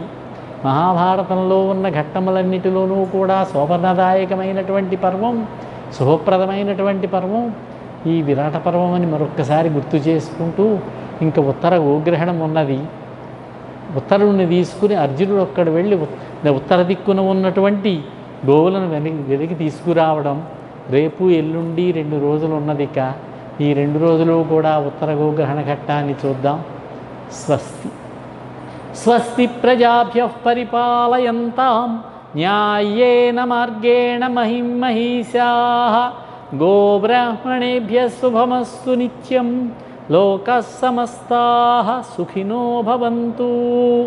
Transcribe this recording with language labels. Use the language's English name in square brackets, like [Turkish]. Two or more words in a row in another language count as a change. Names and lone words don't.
[Telugu] మహాభారతంలో ఉన్న ఘట్టములన్నిటిలోనూ కూడా శోభనదాయకమైనటువంటి పర్వం, శుభప్రదమైనటువంటి పర్వం ఈ విరాట పర్వం అని మరొక్కసారి గుర్తు చేసుకుంటూ, ఇంకా ఉత్తర గోగ్రహణం ఉన్నది. ఉత్తరుణ్ణి తీసుకుని అర్జునుడు ఒక్కడు వెళ్ళి ఉత్తర దిక్కున ఉన్నటువంటి గోవులను వెనక్కి తీసుకురావడం. రేపు ఎల్లుండి 2 రోజులు ఉన్నది. ఇక ఈ 2 రోజులు కూడా ఉత్తర గోగ్రహణ ఘట్టాన్ని చూద్దాం. స్వస్తి. [Sanskrit] స్వస్తి ప్రజాభ్యః పరిపాలయంతాం న్యాయేన మార్గేణ మహిం మహిషాః. గోబ్రాహ్మణేభ్యः శుభమస్తు నిత్యం. లోకాः సమస్తాः సుఖినో భవంతు.